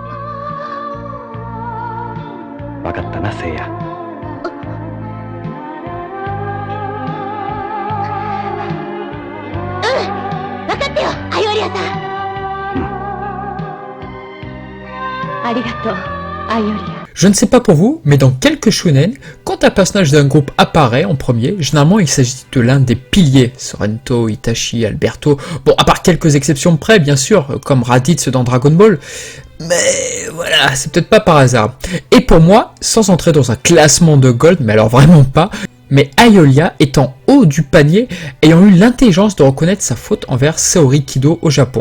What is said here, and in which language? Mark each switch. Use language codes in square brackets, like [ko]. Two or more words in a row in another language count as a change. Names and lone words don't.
[ja] 分かったな、セイヤ。分かったよ、アイオリアさん。ありがとう、アイオリア。 [fr] Je ne sais pas pour vous, mais dans quelques shonen, quand un personnage d'un groupe apparaît en premier, généralement il s'agit de l'un des piliers, Sorrento, Itachi, Alberto, bon à part quelques exceptions près bien sûr, comme Raditz dans Dragon Ball, mais voilà, c'est peut-être pas par hasard. Et pour moi, sans entrer dans un classement de Gold, mais alors vraiment pas, mais Aeolia est en haut du panier, ayant eu l'intelligence de reconnaître sa faute envers Saori Kido au Japon.